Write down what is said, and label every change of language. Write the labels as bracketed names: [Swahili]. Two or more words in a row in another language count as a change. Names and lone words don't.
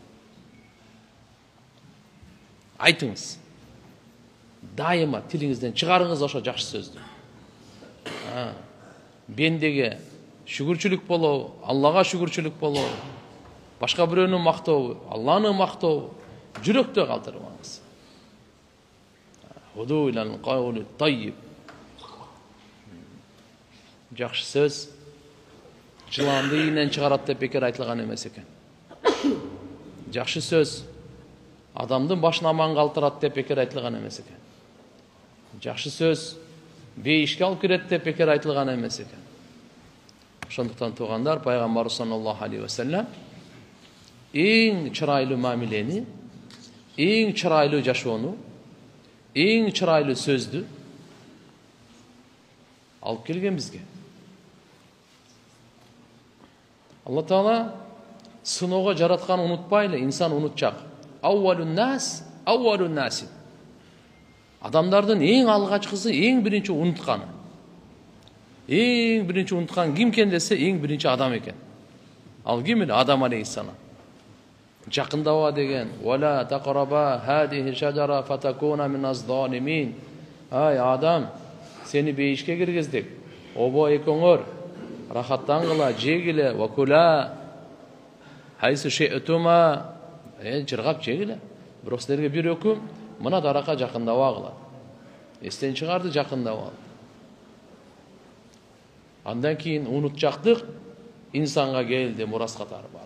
[Kyrgyz] Айтыңыз. Дайыма тилиңизден чыгарыңыз ошо жакшы сөздү. Бендеге шүгүрчүлүк болобу, Аллага шүгүрчүлүк болобу, башка бирөөнү мактообу, Алланы мактообу, жүрөктө калтырбаңыз. [Arabic] هدوا إلى القول الطيب. [Kyrgyz] Жакшы сөз жыланды ийинен чыгарат деп бекер айтылган эмес экен. Жакшы сөз адамдын башын аман калтырат деп бекер айтылган эмес экен. Жакшы сөз бейишке алып кирет деп бекер айтылган эмес экен. Ошондуктан туугандар, пайгамбар [Arabic] صلى الله عليه وسلم [Kyrgyz] эң чырайлуу мамилени, эң чырайлуу жашоону, эң чырайлуу сөздү алып келген бизге. Алла Таала сыноого жаратканын унутпайлы, инсан унутчак. [Arabic] أول الناس. [Kyrgyz] Адамдардын эң алгачкысы, эң биринчи унутканы. Эң биринчи унуткан ким экен десе, эң биринчи адам экен. Ал ким эле? Адам алейхиссалам. Жакындаба деген, [Arabic] «ولا تقربا هذه الشجرة فتكونا من الظالمين». [Kyrgyz] Ай адам, сени бейишке киргиздик. Обо экөөңөр рахаттангыла, жегиле, вакула. [Arabic] حيث شئتما, [Kyrgyz] жыргап жегиле. Бирок силерге бир өкүм, мына даракка жакындабагыла. Эстен чыгарды, жакындабагыла. Андан кийин унутчактык инсанга келди, мурас катары бар.